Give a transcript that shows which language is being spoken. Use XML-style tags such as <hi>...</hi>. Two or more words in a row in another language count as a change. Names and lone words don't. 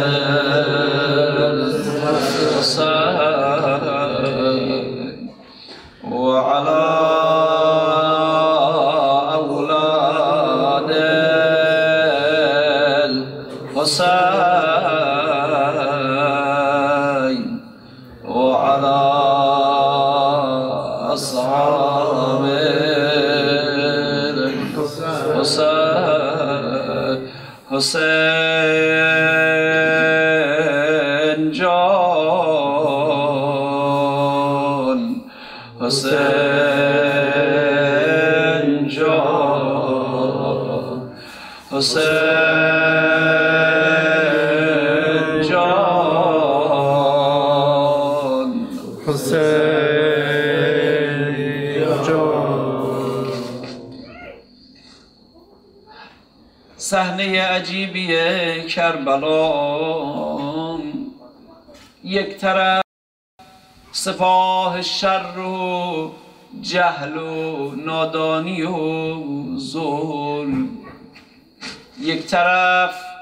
<ar>وعلى أولاد الحسين وعلى أصحاب الحسين.</ar> <fa>حسين جان، حسين جان، حسين جان، حسين جان. صحنه عجیبی کربلا، یک طرف سپاه شر و جهل و نادانی و ظلم، یک طرف</fa>